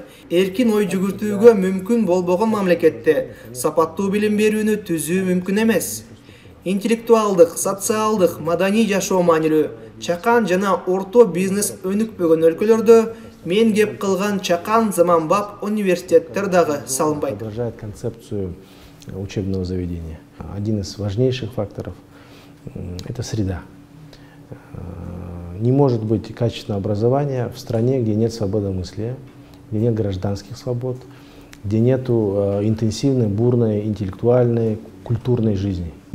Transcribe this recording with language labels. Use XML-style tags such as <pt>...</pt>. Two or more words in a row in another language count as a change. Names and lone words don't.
<ky>Эркин ой жүгүртүүгө мүмкүн болбогон мамлекетте сапаттуу билим берүүнү түзүү мүмкүн эмес. Интеллектуалдык, социалдык, маданий жашоо маанилүү. Чакан жана орто бизнес өнүкпөгөн өлкөлөрдө мен кеп кылган чакан заманбап университеттер дагы салынбайт.</ky> <ru>Отражает концепцию учебного заведения. Один из важнейших факторов – это среда. Не может быть качественного образования в стране, где нет свободомыслия, где нет гражданских свобод, где нет интенсивной, бурной, интеллектуальной, культурной жизни.</ru>